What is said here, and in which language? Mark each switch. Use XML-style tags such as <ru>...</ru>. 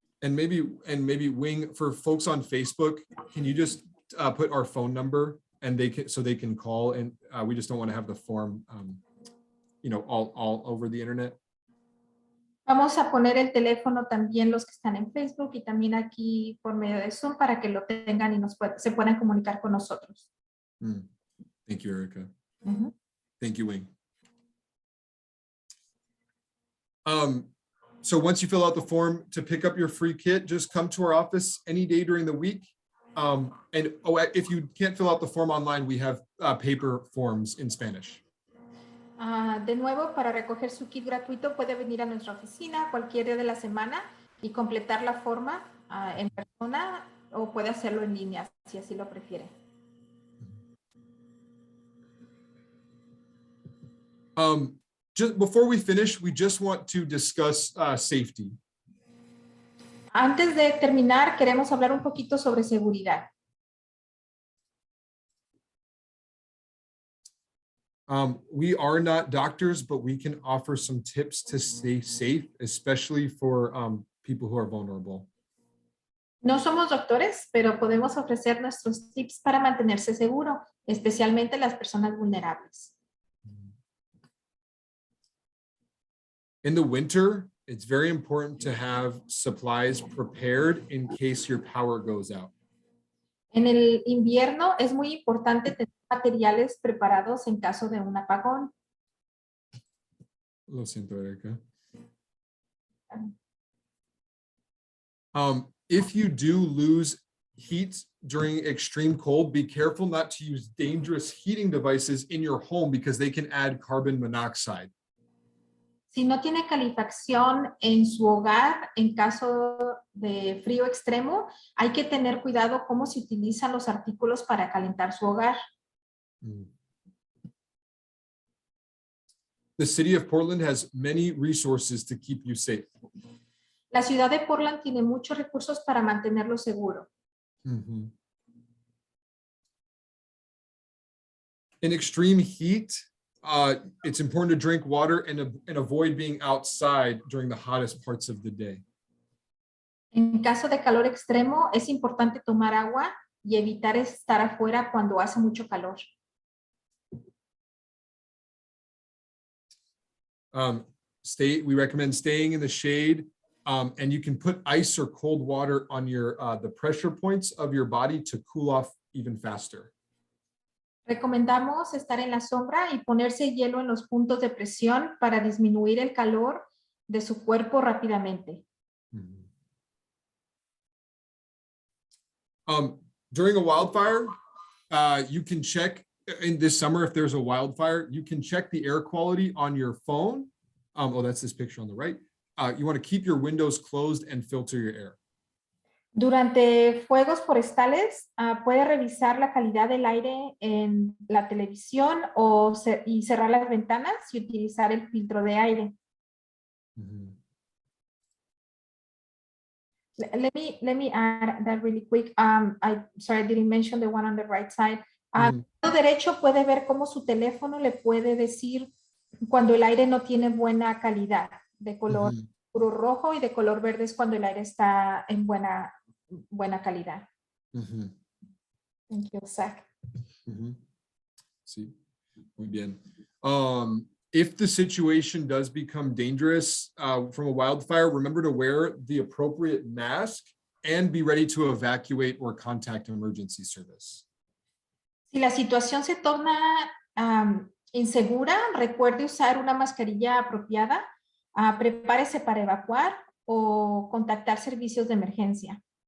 <en>And maybe Wing, for folks on Facebook, can you just put our phone number and they can call, and we just don't want to have the form all over the internet.</en> <es>Vamos a poner el teléfono también los que están en Facebook y también aquí por medio de Zoom para que lo tengan y se puedan comunicar con nosotros.</es> <en>Thank you, Erica. Thank you, Wing. So once you fill out the form to pick up your free kit, just come to our office any day during the week. If you can't fill out the form online, we have paper forms in Spanish.</en> <es>De nuevo, para recoger su kit gratuito, puede venir a nuestra oficina cualquier día de la semana y completar la forma en persona o puede hacerlo en línea, si así lo prefiere.</es> <en>Just before we finish, we just want to discuss safety.</en> <es>Antes de terminar, queremos hablar un poquito sobre seguridad.</es> <en>We are not doctors, but we can offer some tips to stay safe, especially for people who are vulnerable.</en> <es>No somos doctores, pero podemos ofrecer nuestros tips para mantenerse seguro, especialmente las personas vulnerables.</es> <en>In the winter, it's very important to have supplies prepared in case your power goes out.</en> <es>En el invierno es muy importante tener materiales preparados en caso de un apagón. Lo siento, Erica.</es> <en>If you do lose heat during extreme cold, be careful not to use dangerous heating devices in your home because they can add carbon monoxide.</en> <es>Si no tiene calefacción en su hogar, en caso de frío extremo, hay que tener cuidado cómo se utilizan los artículos para calentar su hogar.</es> <en>The city of Portland has many resources to keep you safe.</en> <es>La ciudad de Portland tiene muchos recursos para mantenerlo seguro.</es> <en>In extreme heat, it's important to drink water and avoid being outside during the hottest parts of the day.</en> <es>En caso de calor extremo, es importante tomar agua y evitar estar afuera cuando hace mucho calor.</es> <en>We recommend staying in the shade, and you can put ice or cold water on your the pressure points of your body to cool off even faster.</en> <es>Recomendamos estar en la sombra y ponerse hielo en los puntos de presión para disminuir el calor de su cuerpo rápidamente.</es> <en>During a wildfire, you can check in this summer if there's a wildfire, you can check the air quality on your phone. Oh, that's this picture on the right. You want to keep your windows closed and filter your air.</en> <es>Durante fuegos forestales, puede revisar la calidad del aire en la televisión y cerrar las ventanas y utilizar el filtro de aire.</es> <en>Let me add that really quick. Sorry, I didn't mention the one on the right side.</en> <es>Derecho puede ver cómo su teléfono le puede decir cuando el aire no tiene buena calidad, de color puro rojo, y de color verde es cuando el aire está en buena calidad.</es> <en>Thank you, Zach.</en> <es>Sí, muy bien.</es> <en>If the situation does become dangerous from a wildfire, remember to wear the appropriate mask and be ready to evacuate or contact emergency service.</en> <es>Si la situación se torna insegura, recuerde usar una mascarilla apropiada, prepárese para evacuar o contactar servicios de emergencia.</es>